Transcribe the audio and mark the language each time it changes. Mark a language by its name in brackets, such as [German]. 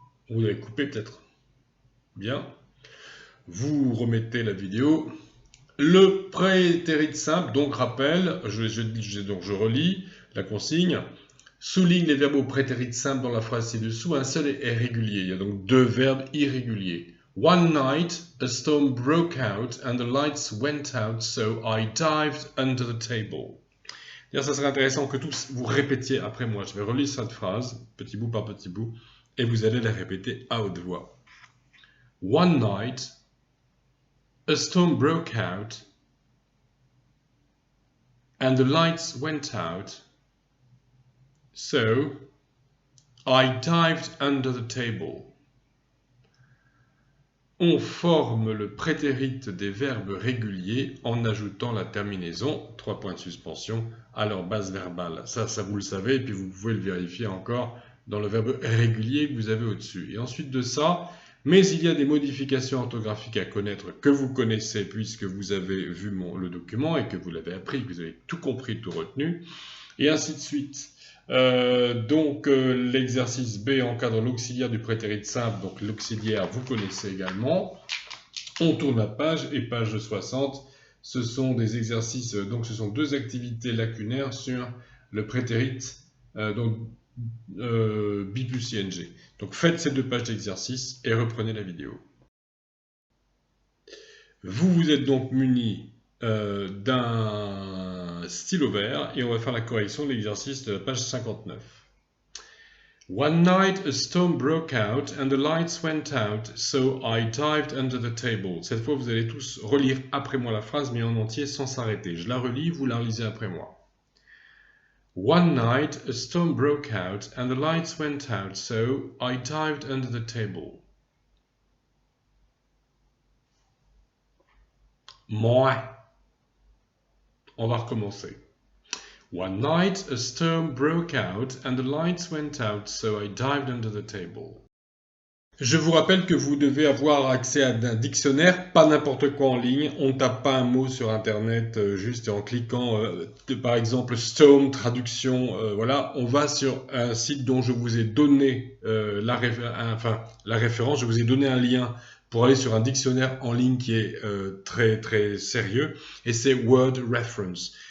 [French] Vous l'avez coupé peut-être. Bien. Vous remettez la vidéo. Le prétérit simple, donc rappel, je relis la consigne. Souligne les verbes au prétérit simple dans la phrase ci-dessous. Un seul est régulier. Il y a donc 2 verbes irréguliers. [English] One night, a storm broke out and the lights went out, so I dived under the table. [French] Ça serait intéressant que tous vous répétiez après moi. Je vais relire cette phrase, petit bout par petit bout, et vous allez la répéter à haute voix. [English] One night, a storm broke out and the lights went out, so I dived under the table. [French] On forme le prétérit des verbes réguliers en ajoutant la terminaison, 3 points de suspension, à leur base verbale. Ça vous le savez, et puis vous pouvez le vérifier encore dans le verbe régulier que vous avez au-dessus. Et ensuite de ça, mais il y a des modifications orthographiques à connaître que vous connaissez puisque vous avez vu le document et que vous l'avez appris, que vous avez tout compris, tout retenu, et ainsi de suite. L'exercice B encadre l'auxiliaire du prétérit simple, donc l'auxiliaire vous connaissez également. On tourne la page et page 60, ce sont des exercices, donc ce sont 2 activités lacunaires sur le prétérit bi plus ing. Donc faites ces 2 pages d'exercice et reprenez la vidéo. Vous êtes donc muni d'un stylo vert et on va faire la correction de l'exercice de la page 59. [English] One night a storm broke out and the lights went out, so I dived under the table. [French] Cette fois, vous allez tous relire après moi la phrase, mais en entier sans s'arrêter. Je la relis, vous la relisez après moi. [English] One night a storm broke out and the lights went out, so I dived under the table. [French] Moi. On va recommencer. [English] One night a storm broke out and the lights went out, so I dived under the table. [French] Je vous rappelle que vous devez avoir accès à un dictionnaire, pas n'importe quoi en ligne. On ne tape pas un mot sur Internet juste en cliquant, par exemple, Storm, traduction, voilà. On va sur un site dont je vous ai donné la référence, je vous ai donné un lien pour aller sur un dictionnaire en ligne qui est très très sérieux, et c'est Word Reference.